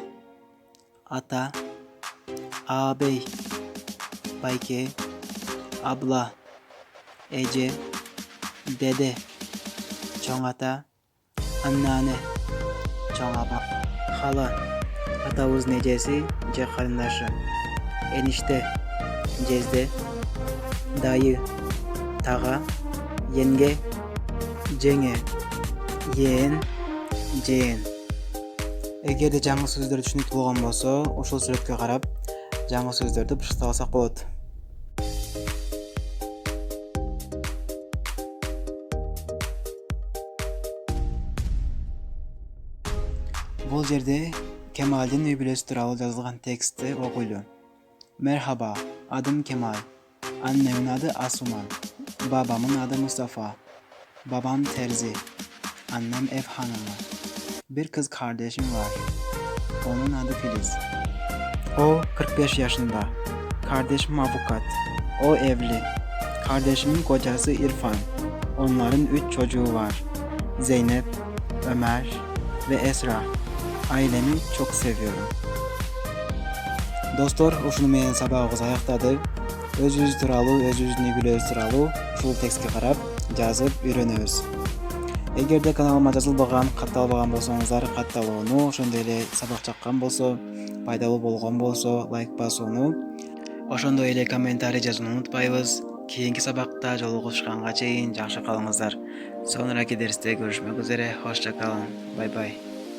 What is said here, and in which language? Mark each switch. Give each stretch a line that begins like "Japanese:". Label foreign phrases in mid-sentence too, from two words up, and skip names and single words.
Turkish: ata, ağabey, bayke, abla, ece, dede, çoğ ata, anneanne, çoğ apa, hala, atavuz necesi, ce karındaşı, enişte, jezde, dayı, tağa, yenge, jenge, yeğen, jeğen. Eğer de
Kyrgyz: жаңы сөздер түшүнүктүү болгон болсо, ошол сүрөткө карап, жаңы сөздөрдү бышыктап алсак болот. Бул жерде Кемалдин уй-булосу тууралуу жазылган текстти окуйлу.
Turkish: Merhaba, adım Kemal. Annemin adı Asuman. Babamın adı Mustafa. Babam terzi. Annem ev hanımı. Bir kız kardeşim var. Onun adı Filiz. O 45 yaşında. Kardeşim avukat. O evli. Kardeşimin kocası İrfan. Onların 3 çocuğu var. Zeynep, Ömer ve Esra. Ailemi çok seviyorum. Dostlar,
Kyrgyz: ушуну менен сабагыбыз аяктады. Өзүбүз тууралуу, өзүбүздүн уй-булобуз тууралуу ушул текстке карап жазып үйрөнөбүз. Эгерде каналыма жазылбаган, катталбаган болсоңуздар, катталууну, ошондой эле сабак жаккан болсо, пайдалуу болгон болсо, лайк басууну, ошондой эле комментарий жазууну унутпайбыз. Кийинки сабакта жолугушканга чейин жакшы калыңыздар.
Turkish: Sonraki derste görüşmek üzere, hoşça kalın. Bay bay.